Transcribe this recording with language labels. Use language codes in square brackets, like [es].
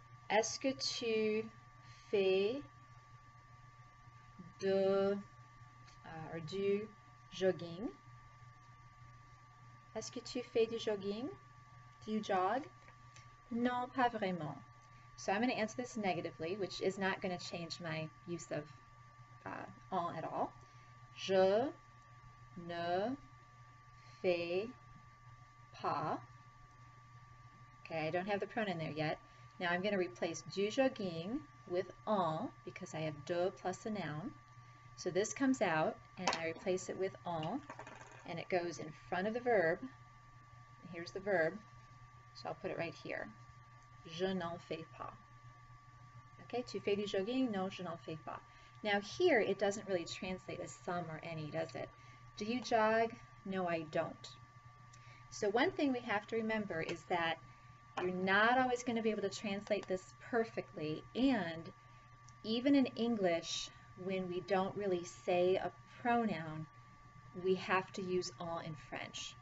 [fr] Est-ce que tu fais du jogging? Est-ce que tu fais du jogging? [en] Do you jog? [fr] Non, pas vraiment. [en] So I'm going to answer this negatively, which is not going to change my use of en at all. [fr] Je ne fais pas. [en] Okay, I don't have the pronoun there yet. Now I'm going to replace [fr] du jogging [en] with en because I have de plus a noun. So this comes out and I replace it with en, and it goes in front of the verb. Here's the verb, so I'll put it right here. [fr] Je n'en fais pas. Okay, tu fais du jogging? No, je n'en fais pas. [en] Now here it doesn't really translate as some or any, does it? Do you jog? No, I don't. So one thing we have to remember is that you're not always going to be able to translate this perfectly, and even in English, when we don't really say a pronoun, we have to use en in French.